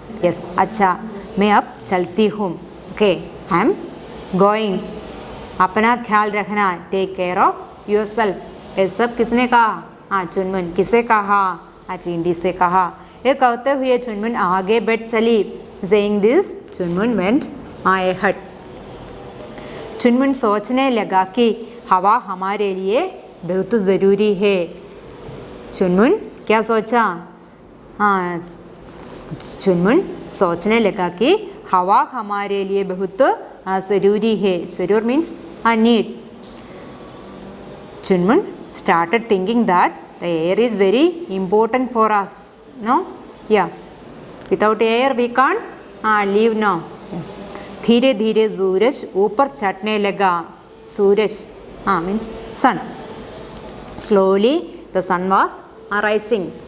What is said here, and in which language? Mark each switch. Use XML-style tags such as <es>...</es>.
<en>yes,</en> <hi>अच्छा, मैं अब चलती हूँ।</hi> <en>okay, I am going,</en> <hi>अपना ख्याल रखना,</hi> <en>Take care of yourself.</en> <hi>ये सब किसने कहा? हाँ, चुनमुन। किसे कहा? हाँ, चींटी से कहा। ये कहते हुए चुनमुन आगे बढ़ चली।</hi> <en>Saying this, Chunmun went ahead।</en> <hi>चुनमुन सोचने लगा कि हवा हमारे लिए बहुत ज़रूरी है। चुनमुन क्या सोचा? हाँ, चुनमुन सोचने लगा कि हवा हमारे लिए बहुत ज़रूरी है।</hi> <en>ज़रूर means need. Chunmun started thinking that the air is very important for us. No? Yeah. Without air we can't live now.</en> <hi>धीरे धीरे सूरज ऊपर चढ़ने लगा।</hi> <en>सूरज means sun. Slowly the sun was rising.</en>